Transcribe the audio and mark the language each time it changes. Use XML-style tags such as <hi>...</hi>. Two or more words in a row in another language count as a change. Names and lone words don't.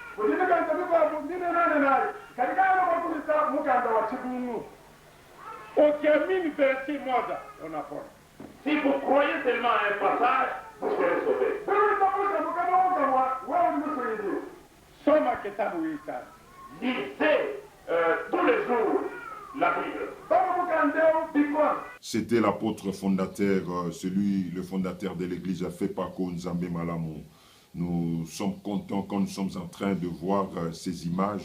<sw>Ukiamini versi moja unapona.</sw> <fr>Si vous croyez seulement à un passage, vous serez sauvés.</fr> <sw>Soma kitabu hii sana.</sw> <fr>Lisez tous les jours la Bible. C'était l'apôtre fondateur, le fondateur de l'église Fepako Nzambe Malamu. Nous sommes contents quand nous sommes en train de voir ces images.</fr>